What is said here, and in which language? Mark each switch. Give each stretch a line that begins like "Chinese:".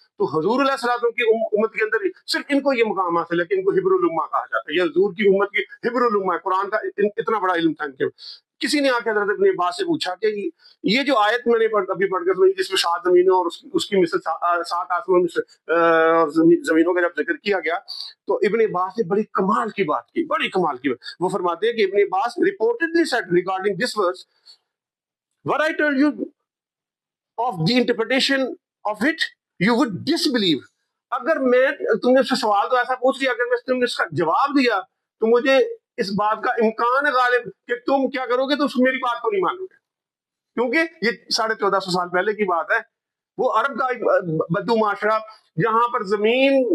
Urdu: تو حضور علیہ السلام کی امت کے اندر صرف ان کو یہ مقام حاصل ہے کہ ان کو حبر الامہ کہا جاتا ہے. یہ حضور کی امت کی حبر الامہ ہے, قرآن کا اتنا بڑا علم تھا ان کے. کسی نے آ کے حضرت ابن عباس سے پوچھا کہ یہ جو آیت میں نے ابھی پڑھ کر جس میں 7 زمینوں اور اس کی مثل 7 آسمان زمینوں کا جب ذکر کیا گیا, تو ابن عباس نے بڑی کمال کی بات کی, بڑی کمال کی بات. وہ فرماتے ہیں کہ
English: Ibn Abbas reportedly said regarding this verse, what I tell you of the interpretation of it, you would disbelieve.
Urdu: اگر میں تم نے اس سے سوال تو ایسا پوچھ لیا, اگر میں تم نے اس کا جواب دیا تو مجھے اس بات کا امکان ہے غالب کہ تم کیا کرو گے, تو میری بات کو نہیں مانو گے, کیونکہ یہ 1450 سال پہلے کی بات ہے. وہ عرب کا بدو معاشرہ جہاں پر زمین